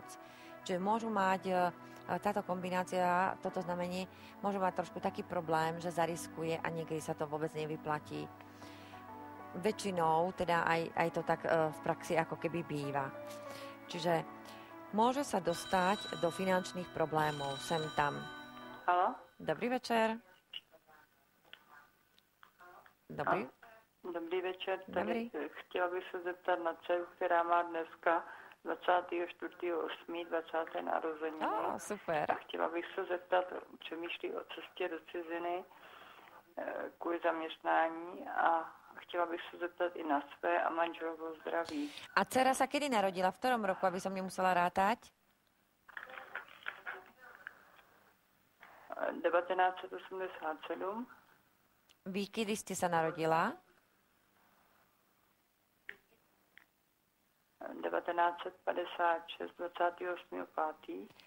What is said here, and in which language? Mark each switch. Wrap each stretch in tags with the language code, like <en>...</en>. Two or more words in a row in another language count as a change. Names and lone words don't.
<sk>Čiže môžu mať táto kombinácia, toto znamenie, môžu mať trošku taký problém, že zariskuje a niekedy sa to vôbec nevyplatí. väčšinou teda aj to tak v praxi ako keby býva. Čiže môže sa dostať do finančných problémov sem tam. Haló? Dobrý večer. Dobrý večer. Dobrý.</sk> <cs>Chtěla bych se zeptat na dceru, která má dneska 24.8. 20. narozeniny. Super. A chtěla bych se zeptat, přemýšlí o cestě do ciziny kvůli zaměstnání a chtěla bych se zeptat i na své a manželovo zdraví.</cs> <sk>A dcera sa kedy narodila? V ktorom roku, aby som nemusela rátať? 1987. Vy kedy ste sa narodila? 1956, 28.5.</sk>